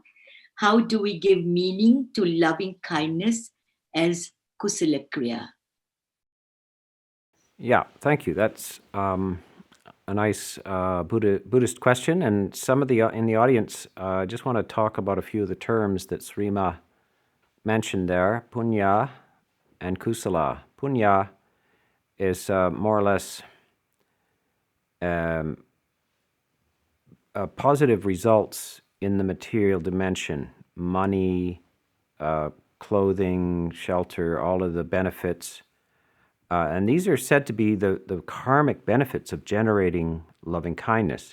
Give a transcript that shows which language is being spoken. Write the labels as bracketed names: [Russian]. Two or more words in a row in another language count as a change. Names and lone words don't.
[English] How do we give meaning to loving kindness as kusala-kriya? Yeah, thank you. That's a nice Buddhist question. And some of the in the audience, I just want to talk about a few of the terms that Srima mentioned there, punya and kusala. Punya is more or less positive results in the material dimension, money, clothing, shelter, all of the benefits. And these are said to be the karmic benefits of generating loving kindness.